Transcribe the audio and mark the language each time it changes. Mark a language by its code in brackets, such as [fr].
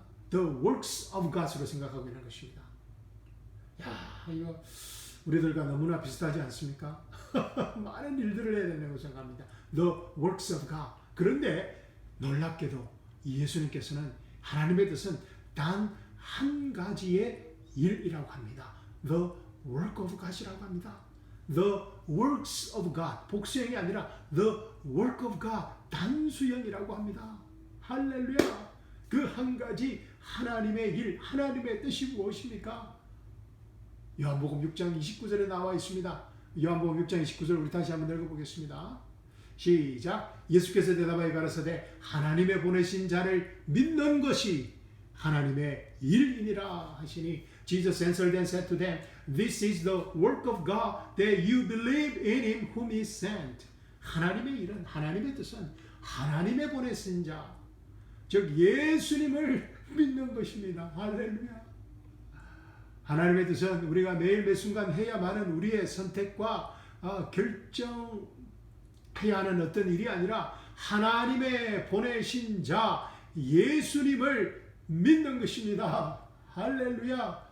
[en] The works of God [ko] 으로 생각하고 있는 것입니다. 야, 이거 우리들과 너무나 비슷하지 않습니까? 많은 일들을 해야 된다고 생각합니다. [en] The works of God. [ko] 그런데 놀랍게도 예수님께서는 하나님의 뜻은 단 한 가지의 일이라고 합니다. [en] The work of God이라고 [ko] 합니다. [en] The works of God. [ko] 복수형이 아니라 [en] the work of God. [ko] 단수형이라고 합니다. 할렐루야. 그 한 가지 하나님의 일, 하나님의 뜻이 무엇입니까? 요한복음 6장 29절에 나와 있습니다. 요한복음 6장 29절 우리 다시 한번 읽어보겠습니다. 시작. 예수께서 대답하여 가라사대 하나님의 보내신 자를 믿는 것이 하나님의 일이니라 하시니 [en] Jesus answered and said to them, This is the work of God, that you believe in him whom he sent. [ko] 하나님의 일은, 하나님의 뜻은 하나님의 보내신 자, 즉 예수님을 믿는 것입니다. 할렐루야. 하나님의 뜻은 우리가 매일 매 순간 해야만은 우리의 선택과 결정해야 하는 어떤 일이 아니라 하나님의 보내신 자 예수님을 믿는 것입니다. 할렐루야.